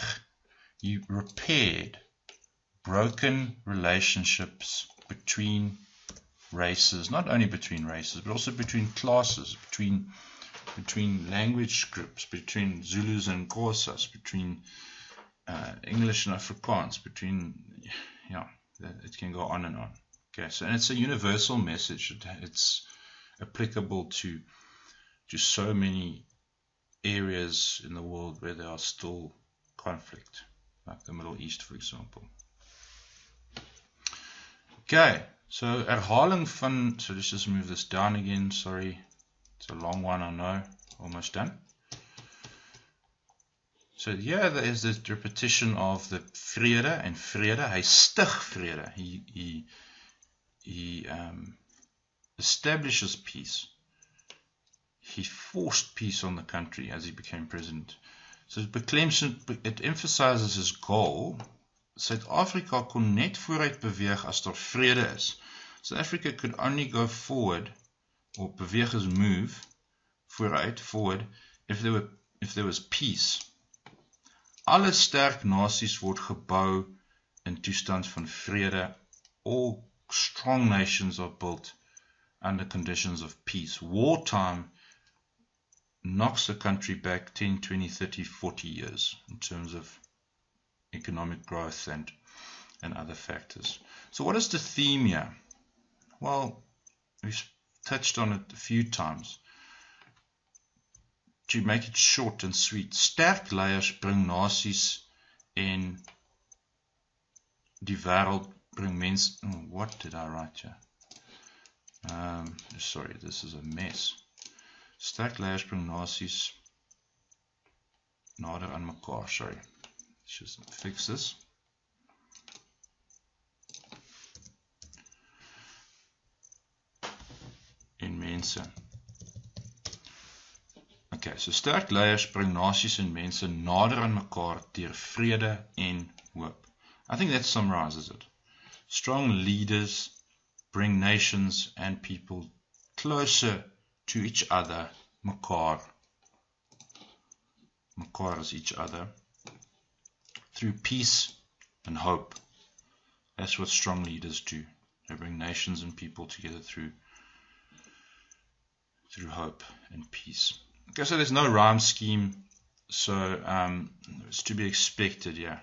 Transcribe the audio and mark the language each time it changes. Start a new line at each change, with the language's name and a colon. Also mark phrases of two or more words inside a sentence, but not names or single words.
English: He repaired broken relationships between races, not only between races, but also between classes, between language groups, between Zulus and Xhosas, between English and Afrikaans, it can go on and on. Okay, so and it's a universal message. It's applicable to so many areas in the world where there are still conflict, like the Middle East, for example. Okay, so
Afrikaans: herhaling van,
English: so let's just move this down again, sorry, it's a long one, I know, almost done. So here there is this repetition of the vrede and vrede.
Afrikaans: Hy stig vrede.
English: He establishes peace. He forced peace on the country as he became president. So it emphasizes his goal.
Afrikaans: Suid-Afrika kon net vooruit beweeg as daar vrede is.
English: South Africa could only go forward, or beweeg is move, forward, if there was peace.
Afrikaans: Alle sterk nasies word gebou in toestand van vrede.
English: All strong nations are built under conditions of peace. Wartime knocks a country back 10, 20, 30, 40 years in terms of economic growth and other factors. So what is the theme here? Well, we've touched on it a few times. To make it short and sweet,
Afrikaans: sterk leiers bring nasies en die wêreld bring mense.
English: Oh, what did I write here? Sorry, this is a mess.
Afrikaans: Sterk leiers bring nasies nader aan mekaar.
English: Sorry, let's just fix this.
Afrikaans: En mense. Okay, so sterk leiers bring nasies en mense nader aan mekaar deur vrede en hoop.
English: I think that summarizes it. Strong leaders bring nations and people closer to each other,
Afrikaans: mekaar.
English: Mekaar is each other, through peace and hope. That's what strong leaders do. They bring nations and people together through hope and peace. Okay, so there's no rhyme scheme, so it's to be expected, yeah.